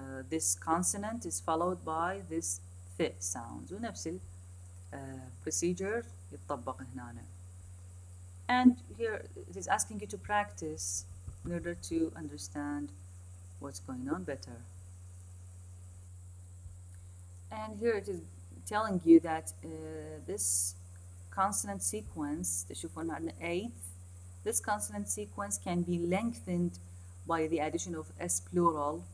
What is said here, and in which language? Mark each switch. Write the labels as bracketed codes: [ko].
[en] This consonant is followed by this th sound. [ar] ونفس procedure يتطبق هنا. [en] And here it is asking you to practice in order to understand what's going on better. And here it is telling you that this consonant sequence, [ar] تشوفون عندنا [en] 8th, this consonant sequence can be lengthened by the addition of S plural.